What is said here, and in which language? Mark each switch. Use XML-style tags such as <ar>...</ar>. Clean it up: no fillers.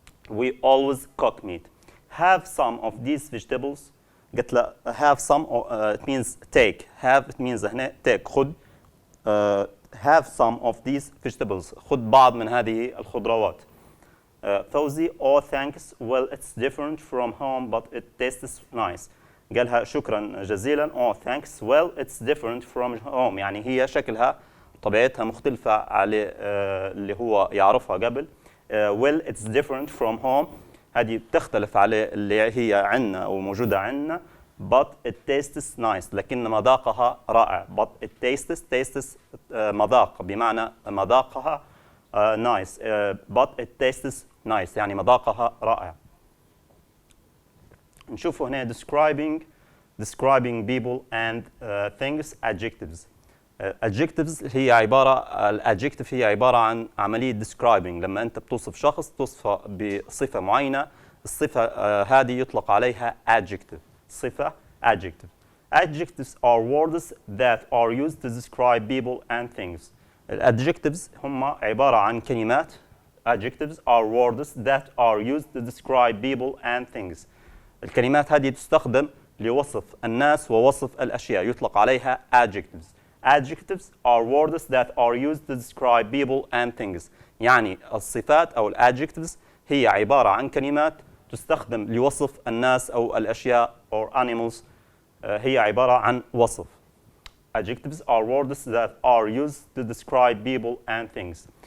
<en>we always cook meat. have some of these vegetables قلت له have some it means take have it means هنا take خذ have some of these vegetables</en> <ar>خذ بعض من هذه الخضروات.</ar> <en>فوزي oh thanks well it's different from home but it tastes nice</en> <ar>قالها شكرا جزيلا</ar> <en>oh thanks well it's different from home</en> <ar>يعني هي شكلها طبيعتها مختلفة على اللي هو يعرفها قبل.</ar> <en>well it's different from home</en> <ar>هذه بتختلف على اللي هي عندنا أو موجودة عندنا</ar> <en>but it tastes nice</en> <ar>لكن مذاقها رائع.</ar> <en>but it tastes</en> <ar>مذاق بمعنى مذاقها</ar> <en>nice but it tastes nice</en> <ar>يعني مذاقها رائع. نشوفوا هنا</ar> <en>describing people and things adjectives.</en> <ar>adjectives هي الadjective هي عبارة عن عملية describing لما أنت بتوصف شخص توصفه بصفة معينة الصفة هذه يطلق عليها adjective صفة adjective.</ar> <en>adjectives are words that are used to describe people and things.</en> <ar>adjectives هم عبارة عن كلمات.</ar> <en>adjectives are words that are used to describe people and things.</en> <ar>الكلمات هذه تستخدم لوصف الناس ووصف الأشياء يطلق عليها</ar> <en>adjectives. adjectives are words that are used to describe people and things</en> <ar>يعني الصفات أو</ar> <en>adjectives</en> <ar>هي عبارة عن كلمات تستخدم لوصف الناس أو الأشياء</ar> <en>or animals.</en> <ar>هي عبارة عن وصف.</ar> <en>Adjectives are words that are used to describe people and things.</en>